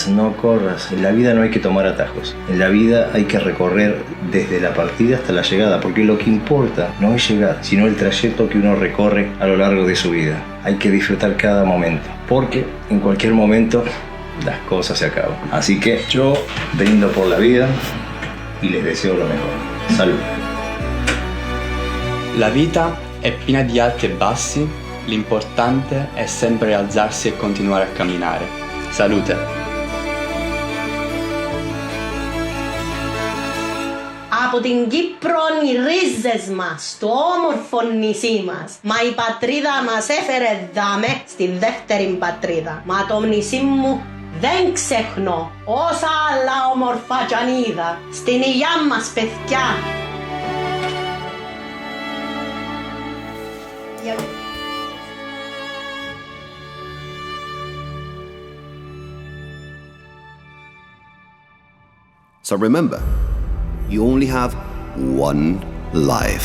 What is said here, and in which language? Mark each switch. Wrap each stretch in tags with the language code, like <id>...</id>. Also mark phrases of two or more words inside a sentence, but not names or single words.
<es>En la vida no hay que tomar atajos, en la vida hay que recorrer desde la partida hasta la llegada, porque lo que importa no es llegar, sino el trayecto que uno recorre a lo largo de su vida. Hay que disfrutar cada momento, porque en cualquier momento las cosas se acaban. Así que yo brindo por la vida y les deseo lo mejor. Salud.</es> <it>La vita è piena di alti e bassi, l'importante è sempre alzarsi e continuare a camminare. Salute!</it> <el>Από την Κύπρο οι ρίζες μας, το όμορφο νησί μας. Μα η πατρίδα μας έφερε δάμε στη δεύτερη πατρίδα. Μα το νησί μου δεν ξεχνώ όσα άλλα όμορφα κι αν είδα στην υγειά μας παιδιά.</el> <en>So remember, you only have one life.</en>